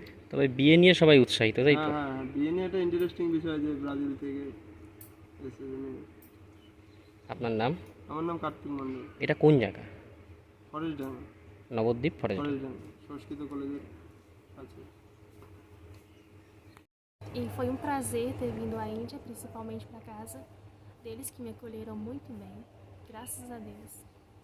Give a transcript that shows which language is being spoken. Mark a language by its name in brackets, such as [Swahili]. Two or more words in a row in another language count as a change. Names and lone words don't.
[Bangla] তবে বিয়ে নিয়ে সবাই উৎসাহিত, তাই তো? হ্যাঁ, বিয়ে নিয়ে একটা ইন্টারেস্টিং বিষয় যে ব্রাজিল থেকে এসে। আপনার নাম? আমার নাম কার্তিক মণ্ডল। এটা কোন জায়গা? ফরেস্টডাঙ্গা। নবদ্বীপ ফরেস্ট? সংস্কৃত কলেজের আছে। [Portuguese] E foi um prazer ter vindo à Índia, principalmente para casa deles, que me acolheram muito bem, graças a Deus.